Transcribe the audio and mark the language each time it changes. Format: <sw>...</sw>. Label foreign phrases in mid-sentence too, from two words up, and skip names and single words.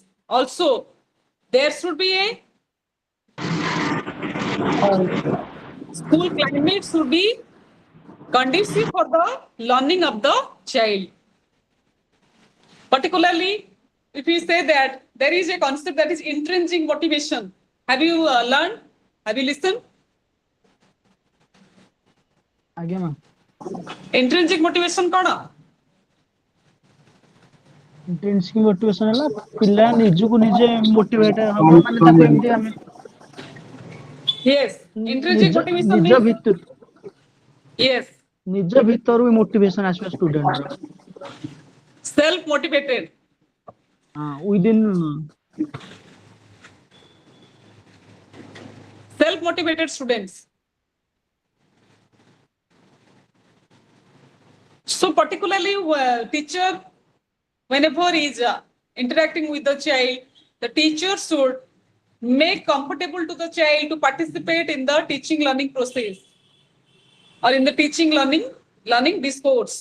<en>Also, there should be a school climate should be conducive for the learning of the child. Particularly, if we say that there is a concept that is intrinsic motivation. Have you learned? Have you listened?</en> <or>ଆଜ୍ଞା ମ୍ୟାମ୍</or> <en>Intrinsic motivation କ'ଣ? intrinsic motivation</en> <or>ହେଲା ପିଲା ନିଜକୁ ନିଜେ ମୋଟିଭେଟ ହବ ମାନେ ତାକୁ ଏମିତି ଆମେ</or> <en>Yes. Intrinsic motivation</en> <or>ନିଜ</or> <en>means</en> <or>ଭିତରୁ</or> <en>yes.</en> <or>ନିଜ ଭିତରୁ ମୋଟିଭେସନ ଆସିବ ଷ୍ଟୁଡେଣ୍ଟର</or> <en>Self motivated. ୱିଦିନ୍ Self motivated students. So particularly teacher, whenever is interacting with the child, the teacher should make comfortable to the child to participate in the teaching learning process or in the teaching learning discourse.</en>